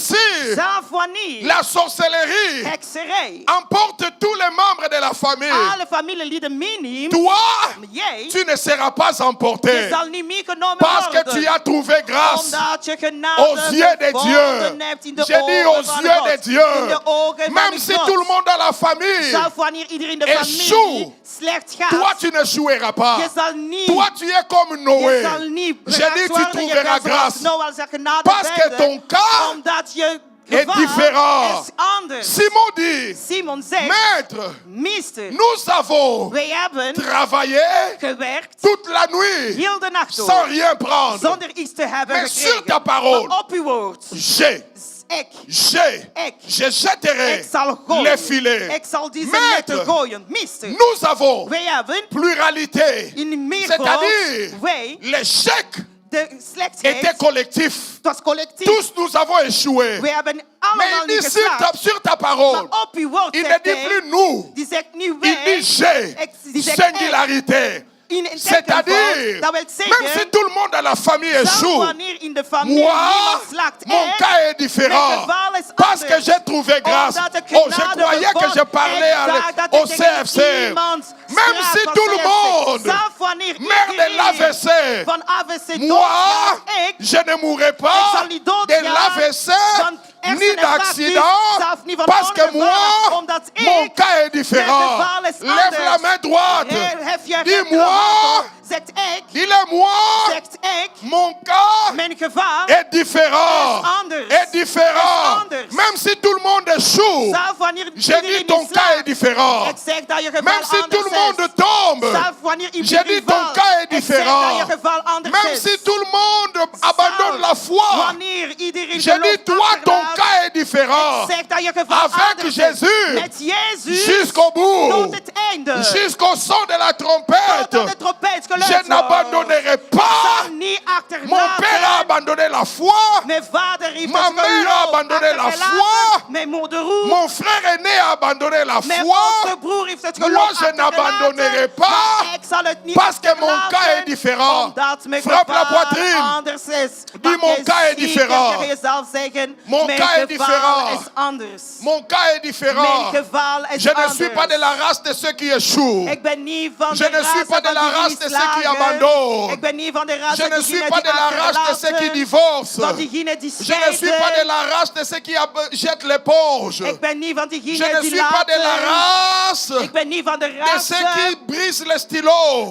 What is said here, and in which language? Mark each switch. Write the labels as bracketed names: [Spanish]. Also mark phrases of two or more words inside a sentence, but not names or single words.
[French] si [Dutch] Zelf wanneer [French] la sorcellerie [Dutch] hekserij [French] emporte tous les membres de la famille, [Dutch] alle familieleden meeneemt, [French] toi, [Dutch] jij, [French] tu ne seras pas [Dutch] je [French] emporté [Dutch] zal niet meegenomen [French] parce que [Dutch] worden. [French] tu as trouvé grâce. [Dutch] Omdat je genade [French] Aux yeux de [Dutch] gevonden [French] Dieu. [Dutch] hebt in de [French] J'ai dit [Dutch] ogen [French] aux [Dutch] van [French] yeux [Dutch] God. [French] de Dieu. [Dutch] In de ogen [French] Même [Dutch] van [French] si [Dutch] God. [French] tout le monde dans la famille, [Dutch] Zelfs wanneer iedereen in de [French] échoue, [Dutch] familie slecht gaat, [French] toi tu ne joueras pas. [Dutch] je zal niet, [French] Toi tu es comme [Dutch] je [French] Noé. [Dutch] zal niet [French] J'ai [Dutch] geraakt [French] dit tu [Dutch] worden. Je [French] trouveras [Dutch] bent zoals [French] grâce. [Dutch] Noah zal genade [French] Parce que [Dutch] vinden, [French] ton cas [Dutch] omdat je [French] est [Dutch] geval [French] différent. [Dutch] is anders. [French] Simon dit, [Dutch] Simon zegt, [French] Maître, [Dutch] meester, [French] nous avons [Dutch] wij hebben [French] travaillé [Dutch] gewerkt [French] toute la nuit [Dutch] heel de nacht [French] sans [Dutch] door, [French] rien prendre. [Dutch] zonder iets te hebben [French] Mais sur ta [Dutch] gekregen. [French] parole, [Dutch] Maar op uw woord, ik [French] je jetterai [Dutch] zal [French] les [Dutch] gooien. [French] filets. [Dutch] Ik zal deze [French] Maître, [Dutch] netten gooien. Meester, [French] nous avons [Dutch] wij hebben [French] pluralité. [Dutch] in meervoud, [French] C'est-à-dire, [Dutch] wij, [French] l'échec [Dutch] de [French] était [Dutch] slechtheid, [French] collectif. [Dutch] het was collectief. [French] Tous nous avons échoué. [Dutch] Wij hebben [French] Mais [Dutch] allemaal [French] il [Dutch] niet [French] dit [Dutch] geslaagd. [French] sur ta parole, [Dutch] Maar op uw woord [French] il ne [Dutch] zegt [French] dit [Dutch] hij, [French] plus nous, [Dutch] die zegt niet [French] il [Dutch] wij, [French] dit j'ai. [Dutch] die zegt ik. [French] Singularité. [Dutch] In een [French] C'est-à-dire, [Dutch] tekenvoud, dat wil [French] même si [Dutch] zeggen, [French] tout le monde dans la famille [Dutch] zelfs [French] échoue, [Dutch] wanneer in de familie [French] moi, [Dutch] niemand slaagt, [French] mon [Dutch] ik, [French] cas est [Dutch] mijn [French] différent. [Dutch] geval is [French] Parce que [Dutch] anders. [French] j'ai trouvé grâce. [Dutch] Omdat ik [French] Oh, je [Dutch] genade [French] croyais que [Dutch] vond. [French] je parlais [Dutch] Ik dacht dat [French] au [Dutch] ik tegen [French] CFC. [Dutch] iemand [French] Même [Dutch] sprak [French] si [Dutch] van [French] tout le [Dutch] CFC. [French] monde [Dutch] Zelfs wanneer [French] meurt de [Dutch] iedereen [French] l'AVC, [Dutch] van AVC [French] moi, [Dutch] doodgaat, ik [French] je ne mourrai [Dutch] Ik [French] pas [Dutch] zal niet [French] de [Dutch] doodgaan [French] l'AVC [Dutch] van [French] ni [Dutch] herseninfarctus, [French] d'accident. [Dutch] zelfs niet van [French] Parce que [Dutch] ongevallen, [French] moi, [Dutch] omdat ik, [French] mon cas est différent. [Dutch] mijn geval is [French] Lève [Dutch] anders. [French] la main droite. [Dutch] Hef je [French] Dis-moi, [Dutch] rechterhand op, zegt ik, [French] dis-le-moi, [Dutch] zegt ik, [French] mon cas [Dutch] mijn geval [French] est différent. [Dutch] is anders. [French] Est différent. [Dutch] Is anders. [French] Même si tout le monde échoue, [Dutch] zelfs wanneer [French] j'ai [Dutch] iedereen [French] dit ton [Dutch] niet [French] cas est [Dutch] slaagt, [French] différent. [Dutch] ik zeg dat je geval [French] Même si [Dutch] anders [French] tout le monde [Dutch] is. [French] tombe, [Dutch] Zelfs wanneer [French] j'ai [Dutch] iedereen [French] dit ton [Dutch] valt, [French] cas est [Dutch] ik zeg [French] différent. [Dutch] dat je geval anders [French] Même [Dutch] is. [French] si tout le monde abandonne la foi, [Dutch] Wanneer iedereen [French] j'ai [Dutch] geloof [French] dit toi ton [Dutch] achterlaat, [French] cas est différent. [Dutch] zeg dat je geval [French] Avec [Dutch] anders [French] Jésus, [Dutch] is. Met Jezus [French] jusqu'au bout, [Dutch] tot het einde. [French] jusqu'au son de la trompette, [Dutch] Totdat de trompet geluid [French] je [Dutch] wordt. [French] n'abandonnerai [Dutch] Ik [French] pas. [Dutch] zal niet [French] Mon père a [Dutch] achterlaten. [French] abandonné la foi. [Dutch] Mijn vader heeft [French] Ma [Dutch] het [French] mère a [Dutch] geloof [French] abandonné la [Dutch] achtergelaten. [French] foi. [Dutch] Mijn moeder ook. [French] Mon frère aîné a abandonné la [Dutch] Mijn [French] foi. [Dutch] oudste broer heeft het geloof [French] Moi, je n'abandonnerai [Dutch] achtergelaten. [French] pas. [Dutch] Maar ik zal het niet [French] Parce que mon [Dutch] achterlaten, [French] cas est différent. [Dutch] Omdat mijn [French] Frappe la [Dutch] geval [French] poitrine. [Dutch] anders is. [French] Dis, [Dutch] Maar [French] mon [Dutch] je [French] cas est [Dutch] ziet, [French] différent. [Dutch] je jezelf zeggen, [French] Mon [Dutch] mijn [French] cas est [Dutch] geval [French] différent. [Dutch] is anders. [French] Mon cas est différent. [Dutch] Mijn geval is [French] Je ne [Dutch] anders. [French] suis pas de la race de ceux qui échouent. [Dutch] Ik ben niet van [French] Je [Dutch] de [French] ne suis [Dutch] race [French] pas de [Dutch] van [French] la [Dutch] die [French] race de ceux qui [Dutch] slagen. [French] abandonnent. [Dutch] Ik ben niet van de race [French] Je ne [Dutch] van [French] suis [Dutch] diegenen [French] pas [Dutch] die [French] de la race de ceux qui [Dutch] achterlaten. [French] divorcent. [Dutch] Van diegenen die [French] Je ne suis pas de [Dutch] scheiden. [French] la race de ceux qui jettent l'éponge. [Dutch] Ik ben niet van [French] Je [Dutch] diegenen [French] ne [Dutch] die [French] suis pas de la [Dutch] laten. [French] race [Dutch] Ik ben niet van de [French] de [Dutch] race [French] ceux qui brisent le stylo,